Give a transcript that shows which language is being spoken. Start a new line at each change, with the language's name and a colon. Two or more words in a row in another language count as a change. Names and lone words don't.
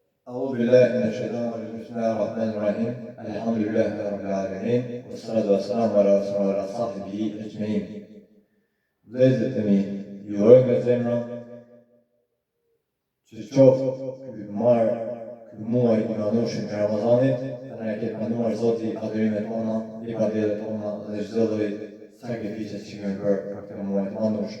Arabic: أعوذ بالله من الشيطان الرجيم بسم الله الرحمن الرحيم الحمد لله رب العالمين والصلاة والسلام على رسول الله وعلى صحبه أجمعين.
Albanian: Vëllezërit e mi, ju uroj nga zemra që qoftë ky muaj i mëndueshëm i Ramazanit, të na ketë mënduar Zoti adhurimet tona, ibadetet tona dhe çdo lloj sakrifice që kemi bërë për këtë muaj të mëndueshëm.